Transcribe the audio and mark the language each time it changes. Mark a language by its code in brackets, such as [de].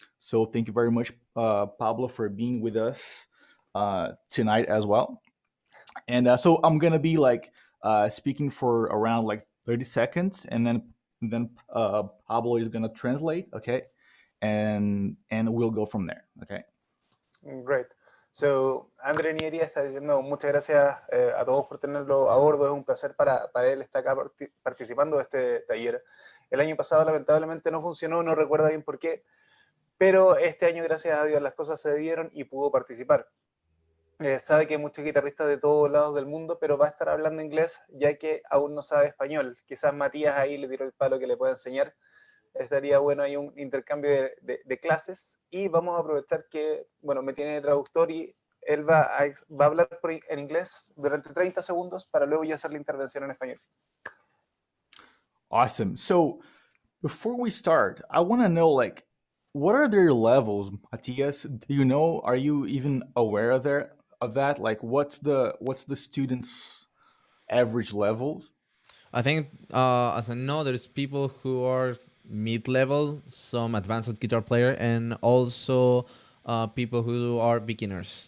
[en] So thank you very much, Pablo, for being with us tonight as well. And so I'm gonna be like speaking for around like 30 seconds, and then Pablo is gonna translate, okay, and we'll go from there, okay. Great. [es] So, André Nieri está diciendo muchas gracias a todos por tenerlo a bordo. Es un placer para él estar acá participando de este taller. El año pasado, lamentablemente, no funcionó, no recuerdo bien por qué, pero este año, gracias a Dios, las cosas se dieron y pudo participar. Sabe que hay muchos guitarristas de todos lados del mundo, pero va a estar hablando inglés ya que aún no sabe español. Quizás Matías ahí le tiró el palo que le pueda enseñar. Estaría bueno ahí un intercambio de clases y vamos a aprovechar que, bueno, me tiene de traductor y él va a hablar en inglés durante 30 segundos para luego yo hacer la intervención en español. [en] Awesome. So before we start, I want to know like what are their levels, Matias? Do you know? Are you even aware of that? Like what's the students' average levels? I think, as I know, there's people who are mid-level, some advanced guitar player, and also people who are beginners.